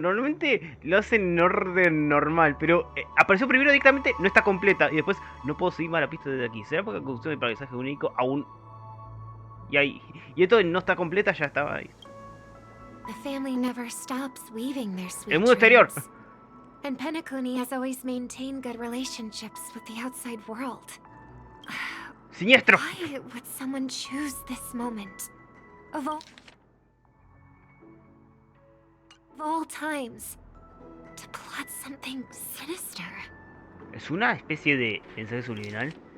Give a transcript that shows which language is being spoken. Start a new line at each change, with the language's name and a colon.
Spanish: Normalmente lo hacen en orden normal, pero apareció primero directamente, no está completa. Y después, no puedo seguir más la pista desde aquí. ¿Será porque la construcción del paisaje único aún... Y ahí... Y esto no está completa, ya estaba ahí.
English: The family never stops weaving their sweet
Spanish: El mundo exterior.
English: dreams. And Penacony has always maintained good relationships with the outside world.
Spanish: Siniestro.
English: Why would someone choose this moment? Of all times, to plot something sinister.
Spanish: ¿Es una especie de mensaje subliminal?